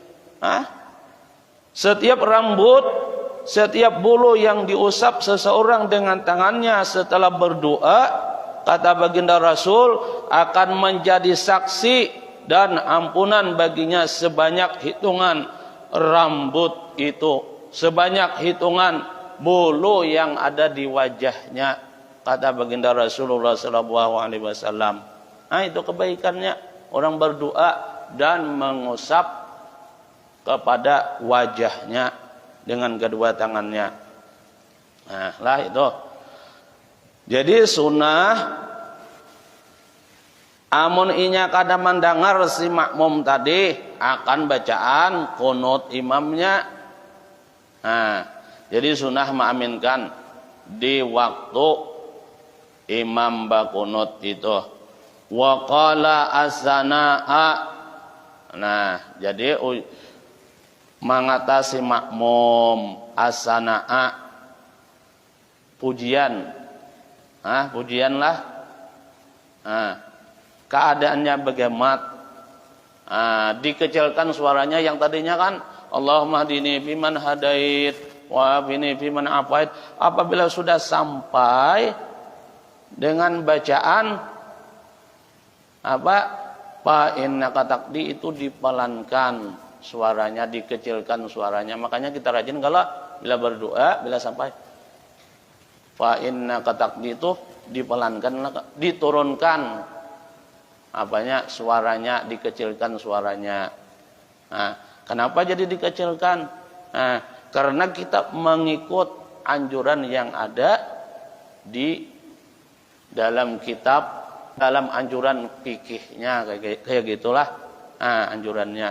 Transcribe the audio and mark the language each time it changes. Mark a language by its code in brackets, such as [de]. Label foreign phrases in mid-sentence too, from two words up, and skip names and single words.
[id] Setiap rambut, setiap bulu yang diusap seseorang dengan tangannya setelah berdoa, kata baginda Rasul, akan menjadi saksi dan ampunan baginya sebanyak hitungan rambut itu, sebanyak hitungan bulu yang ada di wajahnya, kata baginda Rasulullah [ar] sallallahu alaihi wasallam. [id] Itu kebaikannya orang berdoa dan mengusap kepada wajahnya dengan kedua tangannya. Itu. [bjn] Jadi sunnah amun inya kada mendengar si makmum tadi akan bacaan kunut imamnya. [id] Jadi sunnah mengaminkan di waktu imam bakunut itu. [ar] Wa qala as-sanaa. [id] Jadi mengatasi makmum as-sanaa, pujian. Pujianlah. Keadaannya bagaimana? Dikecilkan suaranya yang tadinya kan [ar] Allahumma hdini fiman hadait wa afini fiman afait. [id] Apabila sudah sampai dengan bacaan [ar] fa innaka taqdi, [id] itu dipelankan suaranya, dikecilkan suaranya. Makanya kita rajin kalau bila berdoa, bila sampai [ar] fa innaka taqdi [id] itu dipelankan, diturunkan suaranya, dikecilkan suaranya. Kenapa jadi dikecilkan? Karena kita mengikut anjuran yang ada di dalam kitab, dalam anjuran fikihnya, kayak gitulah anjurannya.